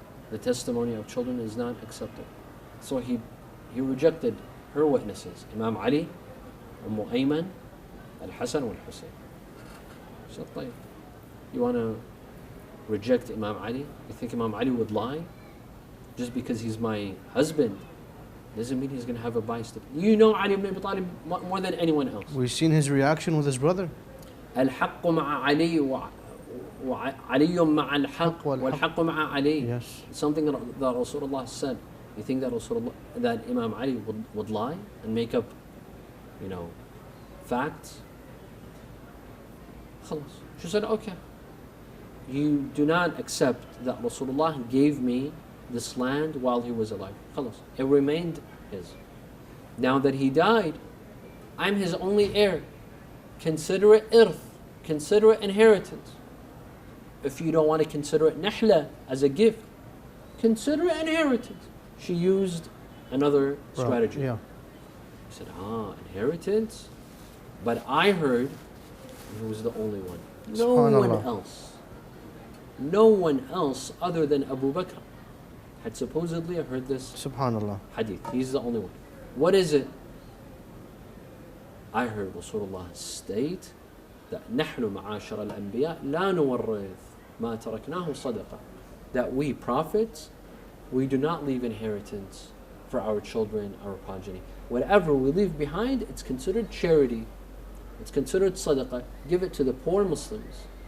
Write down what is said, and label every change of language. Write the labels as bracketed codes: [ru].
[en] The testimony of children is not accepted. So he rejected her witnesses, Imam Ali, Ayman, Al-Hasan wal-Hussein. She said, "طيب, you want to reject Imam Ali? You think Imam Ali would lie? Just because he's my husband doesn't mean he's going to have a bias. You know Ali ibn Abi Talib more than anyone else. We've seen his reaction with his brother. [ar] الحق مع علي وعلي مع الحق والحق مع علي. [en] Yes. Something that Rasulullah said. You think that that Imam Ali would lie and make up, facts? خلاص. She said, okay. You do not accept that Rasulullah gave me this land while he was alive. خلاص. It remained his. Now that he died, I'm his only heir. Consider it irth. Consider it inheritance. If you don't want to consider it nahla as a gift, consider it inheritance. She used another strategy. Yeah. She said, inheritance? But I heard he was the only one. No one else. No one else other than Abu Bakr had supposedly heard this Subhanallah. hadith. He's the only one. What is it? I heard Rasulullah state that [ar] نحن معاشر الأنبياء لا نورث ما تركناه صدقة. [en] That we prophets, we do not leave inheritance for our children, our progeny. Whatever we leave behind, it's considered charity. It's considered sadaqah. Give it to the poor Muslims.